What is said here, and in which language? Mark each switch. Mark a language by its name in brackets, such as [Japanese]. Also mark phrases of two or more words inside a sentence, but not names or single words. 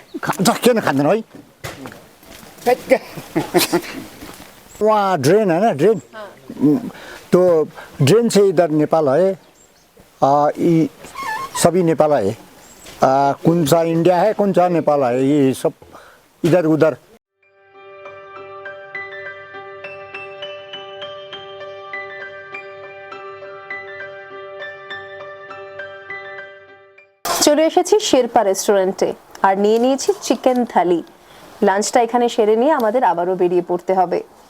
[Nepali] किन खाँदैन [Hindi] है वहाँ ड्रेन है ना ड्रेन तो ड्रेन से इधर नेपाल है ये सभी नेपाल है कौन सा इंडिया है कौन सा नेपाल है ये सब इधर उधर [Bangla] চলে এসেছি শেরপা রেস্টুরেন্টে আর নিয়ে নিয়েছি চিকেন থালি। লাঞ্চটা এখানে সেরে নিয়ে আমাদের আবারও বেরিয়ে পড়তে হবে।